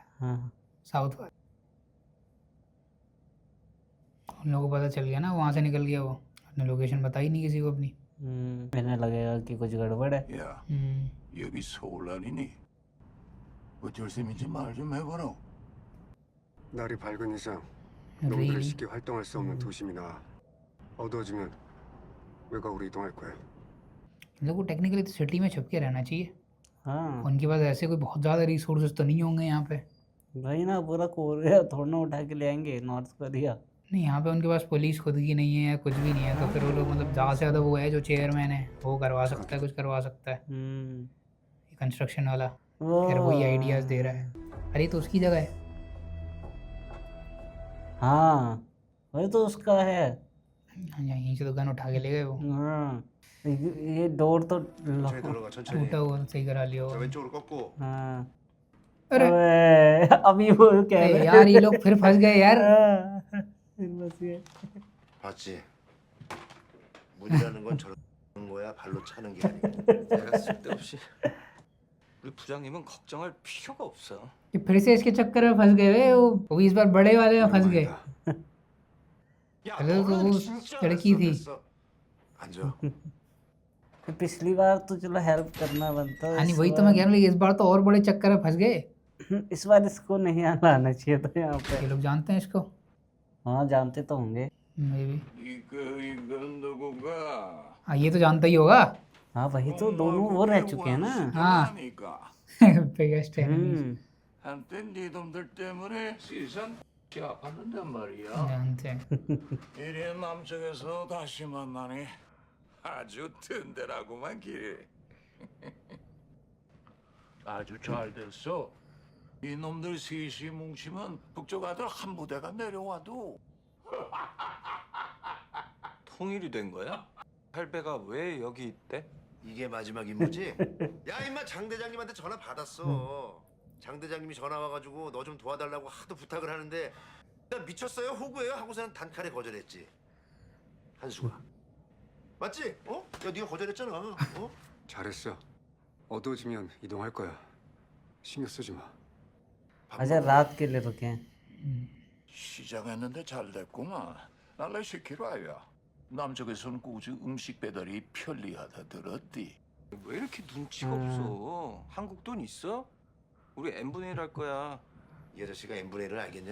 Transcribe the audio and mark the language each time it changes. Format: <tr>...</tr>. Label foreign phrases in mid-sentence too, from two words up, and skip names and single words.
<hi>हाँ साउथ वाला। उन लोगों को पता चल गया ना, वहाँ से निकल गया वो, अपने लोकेशन बताई नहीं किसी को अपनी। मैंने लगेगा कि कुछ गड़बड़ है।</hi> <ko>야, 여기 서울 아니니? 어쩔 셈인지 말 좀 해봐라. 날이 밝은 이상 놈들을</ko> <en>Really?</en> <ko>쉽게 활동할 수 없는 도심이 나와. 어두워지면 외곽으로 이동할 거야.</ko> <hi>इन लोगों को टेक्निकली तो सिटी में छुप के रहना चाहिए। हाँ उनके पास ऐसे कोई बहुत ज़्यादा रिसोर्सेज तो नहीं होंगे यहाँ पे। भाई ना, पूरा कोरिया थोड़ा ना उठा के ले आएंगे, नॉर्थ कोरिया। नहीं, यहाँ पे उनके पास पुलिस खुद की नहीं है या कुछ भी नहीं है, तो फिर वो लोग मतलब ज़्यादा से ज़्यादा वो है जो चेयरमैन है वो करवा सकता है, कुछ करवा सकता है। कंस्ट्रक्शन वाला फिर वही आइडियाज़ दे रहा है। अरे तो उसकी जगह है। हाँ वही तो उसका है। यहीं से तो गन उठा के ले गए वो। हाँ ये डोर तो</hi> <ko>천천히 들어가 천천히.</ko> <hi>टूटा हुआ तो सही करा लिया</hi> <ko>자,</ko> <hi>होगा।</hi> <ko>왼쪽으로 꺾고.</ko> <hi>हाँ अरे अबे, अभी वो कह अरे रहे यार ये लोग फिर फंस गए यार। हाँ, फिर बस ये</hi> <ko>봤지? 문이라는 건 저런 거야. 발로 차는 게 아니고. 내가 쓸데없이 우리 부장님은 걱정할 필요가 없어.</ko> <hi>कि फिर से इसके चक्कर में फंस गए वे, वो भी इस बार बड़े वाले में फंस गए।</hi> <ko>야,</ko> <hi>पहले तो</hi> <ko>너는</ko> <hi>वो</hi> <ko>진짜</ko> <hi>लड़की थी।</hi> <ko>됐어. 앉아.</ko> <hi>पिछली बार तो चलो हेल्प करना बनता हाँ नहीं वही तो मैं कह रहा हूँ, इस बार तो और बड़े चक्कर में फंस गए। इस बार इसको नहीं आना चाहिए था यहाँ पे। ये लोग जानते हैं इसको हाँ जानते तो होंगे। मे भी।</hi> <ko>이거 누구가?</ko> <hi>हाँ ये तो जानता ही होगा। हाँ वही तो दोनों वो रह चुके हैं ना। हाँ</hi> <ko>하니까</ko> <en>biggest enemies</en> <ko>한때 니놈들 때문에 시선 아팠는단 말이야.</ko> <hi>जानते हैं।</hi> <ko>이래 남쪽에서 다시 만나니 아주 든든하구만 길. 아주 잘 됐어. 이놈들 셋이 뭉치면 북쪽 아들 한 부대가 내려와도 통일이 된 거야? 할배가 왜 여기 있대? 이게 마지막 임무지? 야, 임마 장 대장님한테 전화 받았어. 장 대장님이 전화 와가지고 너 좀 도와달라고 하도 부탁을 하는데 나 미쳤어요? 호구예요? 하고서는 단칼에 거절했지. 한수가. 맞지? 어? 야, 네가 거절했잖아. 어? 잘했어. 어두워지면 이동할 거야. 신경 쓰지 마.</ko> <hi>अच्छा रात के लिए रुके हैं।</hi> <ko>시작했는데 잘 됐구만. 날래 시키러 와야. 남쪽에서는 꾸준히 음식 배달이 편리하다 들었디. 왜 이렇게 눈치가 없어? 한국 돈 있어? 우리 n분의 1 할 거야. 이 아저씨가 n분의 1을 알겠냐?</ko>